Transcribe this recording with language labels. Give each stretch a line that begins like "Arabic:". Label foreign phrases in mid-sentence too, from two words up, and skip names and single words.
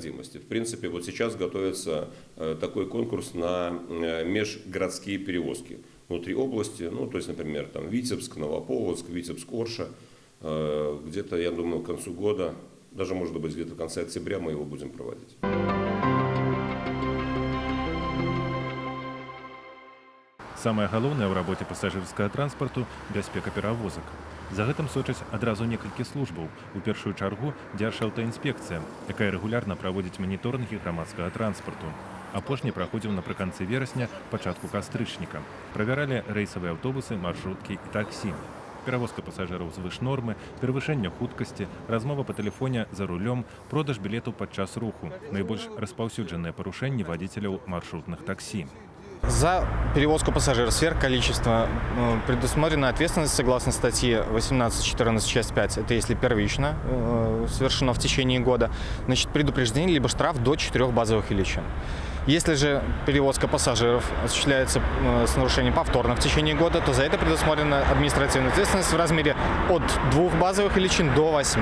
Russian: В принципе, вот сейчас готовится такой конкурс на межгородские перевозки внутри области, то есть, например, там Витебск, Новополоцк, Витебск-Орша. Где-то, я думаю, к концу года, даже может быть где-то в конце октября мы его будем проводить.
Belarusian: Самае галоўнае ў рабоце пасажырскага транспарту – бяспека перавозак. За гэтым сочаць адразу некалькі службаў. У першую чаргу Дзяржаўтаінспекцыя, якая рэгулярна праводзіць маніторынгі грамадскага транспарту. Апошні праходзіў напрыканцы верасня, пачатку кастрычніка. Правяралі рэйсавыя аўтобусы, маршруткі і таксі. Перавозка пасажыраў звыш нормы, перавышэнне хуткасці, размова па тэлефоне за рулём, продаж білетаў падчас руху. Найбольш распаўсюджаныя парушэнні вадзіцеляў маршрутных таксі.
Russian: За перевозку пассажиров сверх количества предусмотрена ответственность согласно статье 18.14 часть 5. Это если первично совершено в течение года. Значит, предупреждение либо штраф до 4 базовых величин. Если же перевозка пассажиров осуществляется с нарушением повторно в течение года, то за это предусмотрена административная ответственность в размере от 2 базовых величин до 8.